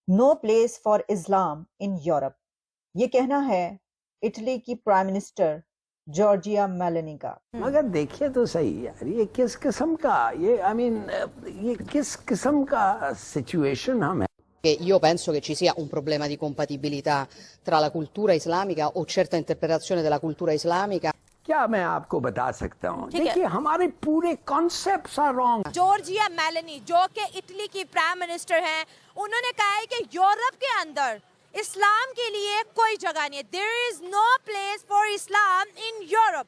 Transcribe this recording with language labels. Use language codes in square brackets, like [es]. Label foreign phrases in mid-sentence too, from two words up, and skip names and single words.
[en] No place for Islam in Europe. [hi] ये कहना है इटली की [en] prime minister [hi] जॉर्जिया मेलोनी का। मगर देखिए तो सही यार, ये किस किस्म का ये किस किस्म का सिचुएशन हम है। [it] Io penso che ci sia un problema di compatibilità tra la cultura islamica o certa interpretazione della cultura islamica. [hi] क्या मैं आपको बता सकता हूँ, देखिए हमारे पूरे [en] concepts are wrong. [hi] जॉर्जिया मेलोनी जो कि इटली की [en] prime minister [hi] हैं, उन्होंने कहा है कि यूरोप के अंदर इस्लाम के लिए कोई जगह नहीं है। [en] There is no place for Islam in Europe.